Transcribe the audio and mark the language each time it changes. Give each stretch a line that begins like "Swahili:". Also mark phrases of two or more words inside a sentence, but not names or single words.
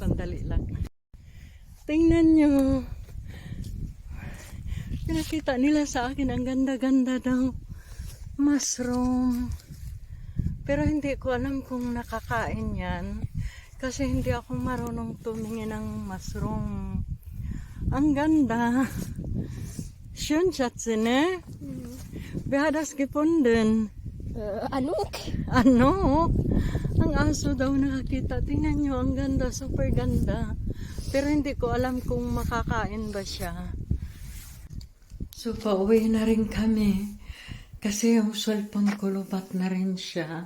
Filipino: Sandali lang. Tingnan nyo. Pinakita nila sa akin. Ang ganda-ganda daw. Mushroom. Pero hindi ko alam kung nakakain yan. Kasi hindi ako marunong tumingin ng mushroom. Ang ganda.
German: Schön, Schatzi, ne? Wer hat das gefunden?
Filipino: Anok? Ano? Ang aso daw nakakita. Tingnan nyo, ang ganda. Super ganda. Pero hindi ko alam kung makakain ba siya. So, pauwi na rin kami. Kasi yung cellphone ko lubat na rin siya.